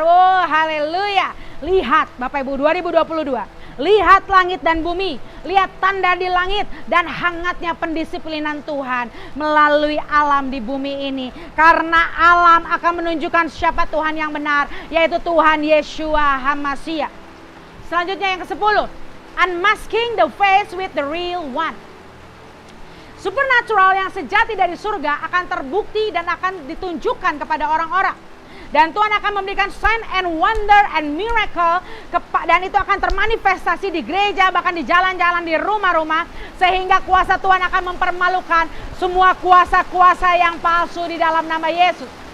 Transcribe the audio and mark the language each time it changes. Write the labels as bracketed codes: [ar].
[id] Oh haleluya. Lihat Bapak Ibu 2022. Lihat langit dan bumi. Lihat tanda di langit dan hangatnya pendisiplinan Tuhan melalui alam di bumi ini. Karena alam akan menunjukkan siapa Tuhan yang benar, yaitu Tuhan Yeshua HaMashiach. Selanjutnya yang ke-10. [en] Unmasking the face with the real one. [id] Supernatural yang sejati dari surga akan terbukti dan akan ditunjukkan kepada orang-orang. Dan Tuhan akan memberikan [en] sign and wonder and miracle. [id] Dan itu akan termanifestasi di gereja, bahkan di jalan-jalan, di rumah-rumah. Sehingga kuasa Tuhan akan mempermalukan semua kuasa-kuasa yang palsu di dalam nama Yesus.